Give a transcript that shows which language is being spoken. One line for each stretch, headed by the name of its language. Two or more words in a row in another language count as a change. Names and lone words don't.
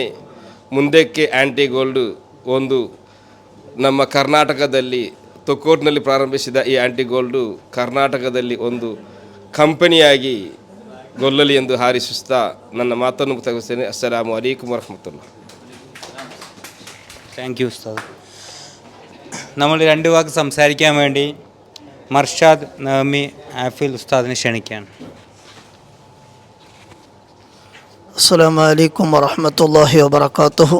Kannada: ಮುಂದಕ್ಕೆ ಆ್ಯಂಟಿಗೋಲ್ಡ್ ಒಂದು ನಮ್ಮ ಕರ್ನಾಟಕದಲ್ಲಿ ತೊಕ್ಕೋಟ್ನಲ್ಲಿ ಪ್ರಾರಂಭಿಸಿದ ಈ ಆ್ಯಂಟಿಗೋಲ್ಡು ಕರ್ನಾಟಕದಲ್ಲಿ ಒಂದು ಕಂಪನಿಯಾಗಿ ಗೊಲ್ಲಲಿ ಎಂದು ಹಾರೈಸುತ್ತಾ ನನ್ನ ಮಾತನ್ನು ಮುಗಿಸ್ತೇನೆ.
Arabic: السلام عليكم ورحمة الله.
English: thank you
Malayalam: ഉസ്താദ്. നമ്മൾ 2 വാക്ക് സംസാരിക്കാൻ വേണ്ടി മർഷാദ് നവമി ആഫിൽ ഉസ്താദിനെ ക്ഷണിക്കുകയാണ്.
Arabic: السلام عليكم ورحمة الله وبركاته.